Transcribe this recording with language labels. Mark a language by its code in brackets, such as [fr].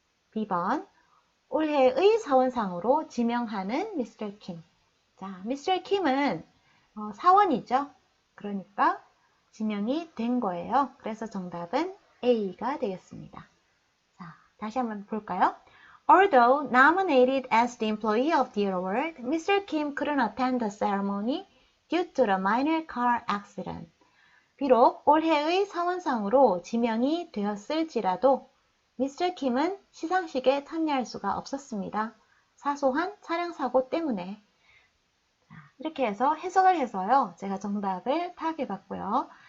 [ko] B번 올해의 사원상으로 지명하는 Mr. Kim. 자, Mr. Kim은 사원이죠. 그러니까 지명이 된 거예요. 그래서 정답은 A가 되겠습니다. 자, 다시 한번 볼까요? [en] Although nominated as the Employee of the Year award, Mr. Kim couldn't attend the ceremony due to the minor car accident. [ko] 비록 올해의 사원상으로 지명이 되었을지라도 Mr. Kim은 시상식에 참여할 수가 없었습니다. 사소한 차량 사고 때문에. 자, 이렇게 해서 해석을 해서요. 제가 정답을 파악해 봤고요.